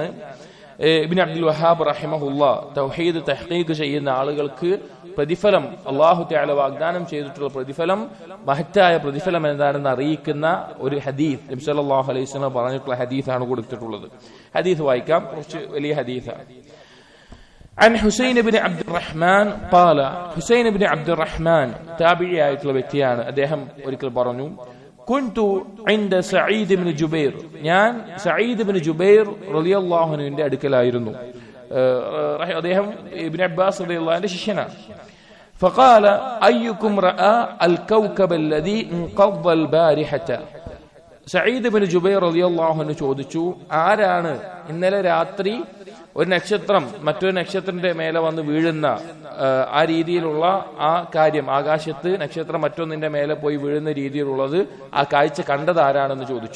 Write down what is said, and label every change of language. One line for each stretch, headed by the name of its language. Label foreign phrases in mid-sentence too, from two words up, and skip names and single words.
Malayalam: ഇബ്നു അബ്ദുൽ വഹാബ് റഹിമഹുല്ലാ തൗഹീദ് തഹ്ഖീഖ് ചെയ്യുന്ന ആളുകൾക്ക് പ്രതിഫലം
Arabic: الله تعالى
Malayalam: വാഗ്ദാനം ചെയ്തിട്ടുള്ള പ്രതിഫലം, മഹത്തായ പ്രതിഫലം എന്താണെന്ന് അറിയിക്കുന്ന ഒരു ഹദീസ് നബി
Arabic: صلى الله عليه وسلم
Malayalam: പറഞ്ഞിട്ടുള്ള ഹദീസാണ് കൊടുത്തിട്ടുള്ളത്. ഹദീസ് വായിക്കാം, കുറച്ച് വലിയ ഹദീസാണ്.
Arabic: عن حسين بن عبد الرحمن قال حسين بن عبد الرحمن تابعي
Malayalam: ആയിട്ടുള്ള വ്യക്തിയാണ്. അദ്ദേഹം ഒരിക്കൽ പറഞ്ഞു
Arabic: كنت عند سعيد بن جبير.
Malayalam: ഞാൻ സഈദ് ഇബ്നു ജുബൈർ
Arabic: رضي الله عنه
Malayalam: അടുക്കലായിരുന്നു. അദ്ദേഹം ഇബ്നു അബ്ബാസ്
Arabic: رضي الله عنه
Malayalam: ശിഷ്യനാണ്.
Arabic: فقال أيكم رأى الكوكب الذي انقض البارحة.
Malayalam: സഈദ് ഇബ്നു ജുബൈർ
Arabic: رضي الله عنه
Malayalam: ചോദിച്ചു, ആരാണ് ഇന്നലെ രാത്രി ഒരു നക്ഷത്രം മറ്റൊരു നക്ഷത്രത്തിന്റെ മേലെ വന്ന് വീഴുന്ന ആ രീതിയിലുള്ള ആ കാര്യം, ആകാശത്ത് നക്ഷത്രം മറ്റൊന്നിന്റെ മേലെ പോയി വീഴുന്ന രീതിയിലുള്ളത് ആ കാഴ്ച കണ്ടത് ആരാണെന്ന് ചോദിച്ചു.